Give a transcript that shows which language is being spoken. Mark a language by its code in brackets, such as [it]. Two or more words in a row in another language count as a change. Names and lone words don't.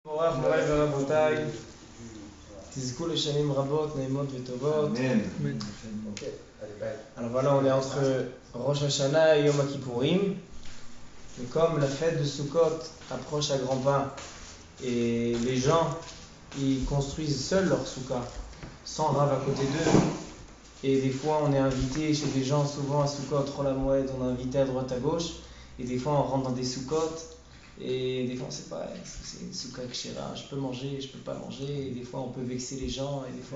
[he] מבורך, מוריי ורבותיי, תזכו לשנים רבות, נעימות וטובות. Amen. [fr] Alors voilà, on est entre Rosh Hashanah et Yom Kippourim. Et comme la fête de Sukkot approche à grands pas et les gens ils construisent seuls leur soukha, sans Rav à côté d'eux, et des fois on est invité chez des gens, souvent à Sukkot, Chol HaMoed, on est invité à droite à gauche, et des fois on rentre dans des Sukkot, et des fois on sait pas, est-ce que c'est une soukha kshera, je peux manger, je peux pas manger, et des fois on peut vexer les gens, et des fois...